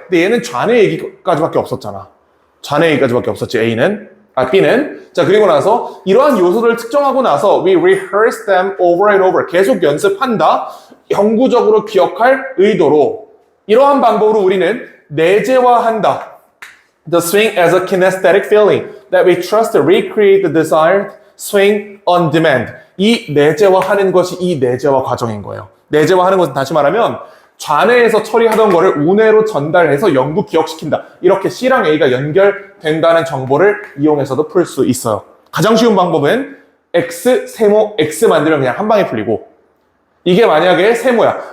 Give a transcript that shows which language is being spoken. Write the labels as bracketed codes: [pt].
[ko] 근데 얘는 좌뇌 얘기까지밖에 없었잖아. 좌뇌 얘기까지밖에 없었지, B는. 자, 그리고 나서 이러한 요소들을 특정하고 나서 [en] we rehearse them over and over. [ko] 계속 연습한다. 영구적으로 기억할 의도로 이러한 방법으로 우리는 내재화한다. [en] The swing as a kinesthetic feeling that we trust to recreate the desired swing on demand. [ko] 이 내재화하는 것이 이 내재화 과정인 거예요. 내재화하는 것은 다시 말하면 좌뇌에서 처리하던 거를 우뇌로 전달해서 영구 기억시킨다. 이렇게 C랑 A가 연결된다는 정보를 이용해서도 풀 수 있어요. 가장 쉬운 방법은 X, 세모, X 만들면 그냥 한 방에 풀리고 이게 만약에 세모야.